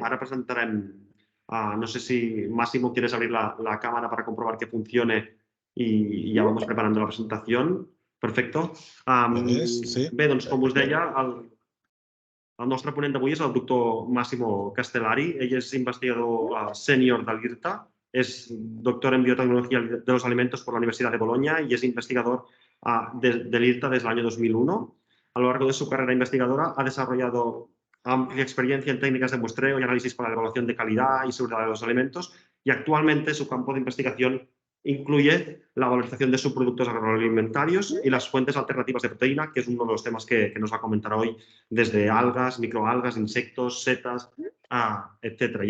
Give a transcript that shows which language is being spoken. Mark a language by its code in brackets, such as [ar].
[ca] Ara presentarem, no sé si [es] Máximo quieres abrir la cámara para comprobar que funcione y ya vamos preparando la presentación. Perfecto. [ca] Bé, doncs com us deia, el nostre ponent d'avui és el doctor Máximo Castellari. Ell és investigador sènior de l'IRTA, [es] es doctor en biotecnología de los alimentos por la Universidad de Bolonia y es investigador del IRTA desde el año 2001. A lo largo de su carrera investigadora ha desarrollado amplia experiencia en técnicas de muestreo y análisis para la evaluación de calidad y seguridad de los alimentos y actualmente su campo de investigación incluye la valorización de subproductos agroalimentarios y las fuentes alternativas de proteína, que es uno de los temas que nos va a comentar hoy, desde algas, microalgas, insectos, setas, etc.